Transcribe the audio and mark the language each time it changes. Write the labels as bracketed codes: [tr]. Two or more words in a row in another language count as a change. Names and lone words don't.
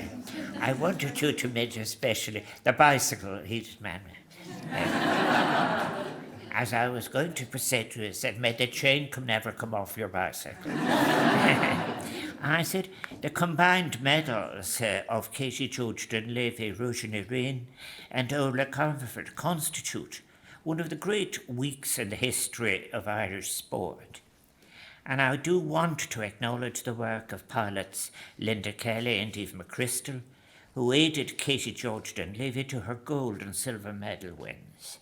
[en] I wanted you to mention especially the bicycle he's man. As I was going to present to you, I said, may the chain never come off your bicycle. I said, the combined medals of Katie George Dunlevy, Róisín Ní Riain and Orla Comerford constitute one of the great weeks in the history of Irish sport. And I do want to acknowledge the work of pilots Linda Kelly and Eve McChrystal, who aided Katie George Dunlevy to her gold and silver medal wins.